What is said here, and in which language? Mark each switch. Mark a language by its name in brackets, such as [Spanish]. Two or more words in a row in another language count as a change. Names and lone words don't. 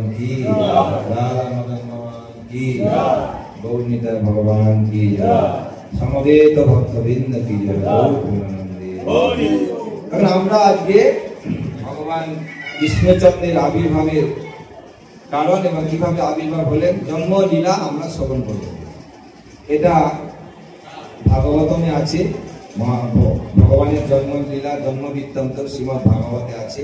[Hindi] की, राधा मदन भगवान की, गौरनीता भगवान की, समवेत भक्तवृंद की जय। [Bangla] কারণ আমরা আজকে ভগবান কৃষ্ণচন্দ্রের আবির্ভাবের কারণ এবং কিভাবে আবির্ভাব হলেন জন্ম লীলা আমরা শ্রবণ করব। এটা ভাগবতমে আছে, ভগবানের জন্ম লীলা জন্ম বৃত্তান্ত শ্রীমদ্ ভাগবতে আছে।